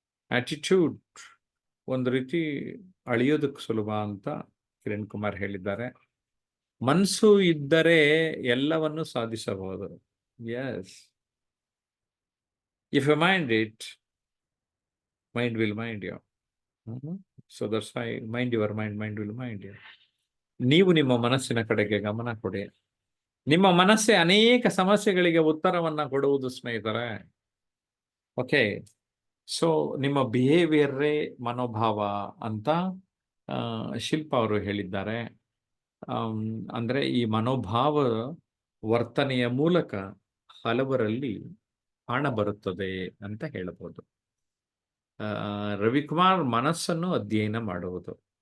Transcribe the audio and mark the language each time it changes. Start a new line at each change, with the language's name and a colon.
Kannada: Attitude ಒಂದು ರೀತಿ ಅಳಿಯೋದಕ್ಕೆ ಸುಲಭ ಅಂತ ಕಿರಣ್ ಕುಮಾರ್ ಹೇಳಿದ್ದಾರೆ. ಮನಸ್ಸು ಇದ್ದರೆ ಎಲ್ಲವನ್ನು ಸಾಧಿಸಬಹುದು.
English: Yes, if you mind it, mind will mind you. So that's why mind your mind will mind you.
Kannada: ನೀವು ನಿಮ್ಮ ಮನಸ್ಸಿನ ಕಡೆಗೆ ಗಮನ ಕೊಡಿ. ನಿಮ್ಮ ಮನಸ್ಸೇ ಅನೇಕ ಸಮಸ್ಯೆಗಳಿಗೆ ಉತ್ತರವನ್ನ ಕೊಡುವುದು ಸ್ನೇಹಿತರೆ. ಓಕೆ, ಸೊ ನಿಮ್ಮ ಬಿಹೇವಿಯರೇ ಮನೋಭಾವ ಅಂತ ಶಿಲ್ಪ ಅವರು ಹೇಳಿದ್ದಾರೆ. ಅಂದ್ರೆ ಈ ಮನೋಭಾವ ವರ್ತನೆಯ ಮೂಲಕ ಹಲವರಲ್ಲಿ ಹಣ ಬರುತ್ತದೆ ಅಂತ ಹೇಳಬಹುದು. ರವಿಕುಮಾರ್ ಮನಸ್ಸನ್ನು ಅಧ್ಯಯನ ಮಾಡುವುದು.